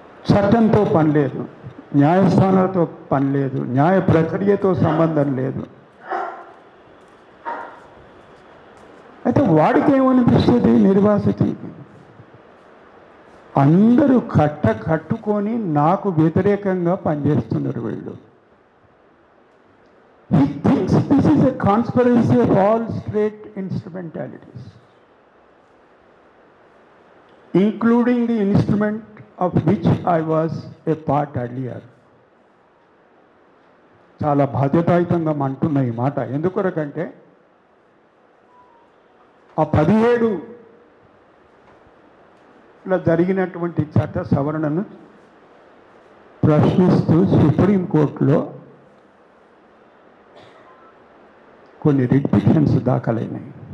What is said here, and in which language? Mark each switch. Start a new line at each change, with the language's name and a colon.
Telugu: చట్టంతో పని లేదు, న్యాయస్థానాలతో పని లేదు, న్యాయ ప్రక్రియతో సంబంధం లేదు. అయితే వాడికి ఏమనిపిస్తుంది? నిర్వాసితులకి అందరూ కట్టుకొని నాకు వ్యతిరేకంగా పనిచేస్తున్నారు వీళ్ళు.
English: He thinks this is a conspiracy of all state instrumentalities, including the instrument of which I was a part earlier.
Telugu: చాలా బాధ్యతాయుతంగా అంటున్న ఈ మాట ఎందుకొరకంటే ఆ 17లో జరిగినటువంటి చట్ట సవరణను ప్రశ్నిస్తూ సుప్రీంకోర్టులో కొన్ని రిట్ పిటిషన్స్ దాఖలైనాయి.